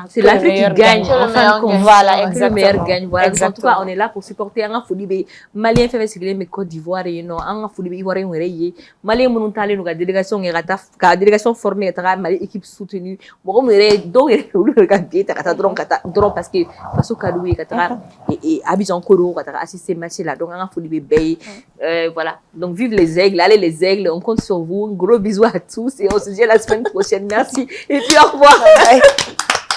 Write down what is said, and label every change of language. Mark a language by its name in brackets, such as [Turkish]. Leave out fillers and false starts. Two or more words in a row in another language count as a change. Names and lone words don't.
[French] c'est l'Afrique qui gagne en fin de compte voilà exactement le meilleur gagne voilà en tout cas on est là pour supporter [Bambara] an ka foli bɛ Malien fɛn fɛn sigilen bɛ Côte d'Ivoire yen nɔ an ka foli bɛ Ivoirien yɛrɛ ye Malien minnu taalen don ka délégation kɛ ka délégation former ka taga Mali [French] équipe soutenue [Bambara] mɔgɔ min yɛrɛ dɔw yɛrɛ olu yɛrɛ ka billet ta ka taa dɔrɔn [French] parce que [Bambara] faso ka d'u ye ka taga Abidjan Koro ka taga [French] assister match là donc [Bambara] an ka foli bɛ bɛɛ ye voilà [French] donc vive les aigles allez les aigles on compte sur vous gros bisous à tous et on se dit à la semaine prochaine merci et puis au revoir